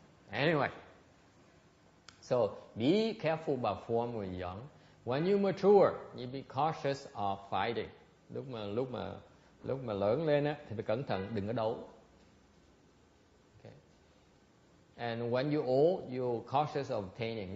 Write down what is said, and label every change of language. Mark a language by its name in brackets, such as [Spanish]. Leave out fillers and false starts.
[English] Anyway, so be careful about form when young. When you mature, you be cautious of fighting. [Vietnamese] Lúc mà lớn lên á thì phải cẩn thận, đừng có đấu. Okay. [English] And when you old, you're cautious of obtaining.